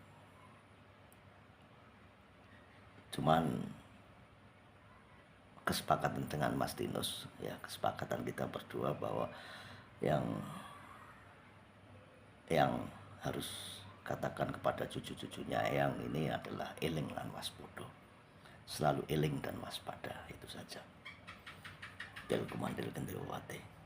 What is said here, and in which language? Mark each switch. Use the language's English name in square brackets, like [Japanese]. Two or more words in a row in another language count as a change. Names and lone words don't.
[Indonesian] Cuman kesepakatan dengan Mas Tinus ya, kesepakatan kita berdua bahwa yang harus katakan kepada cucu-cucunya yang ini adalah [Javanese] eling lan waspada. [Indonesian] Selalu eling dan waspada, itu saja. Del Kumandel Kendewate.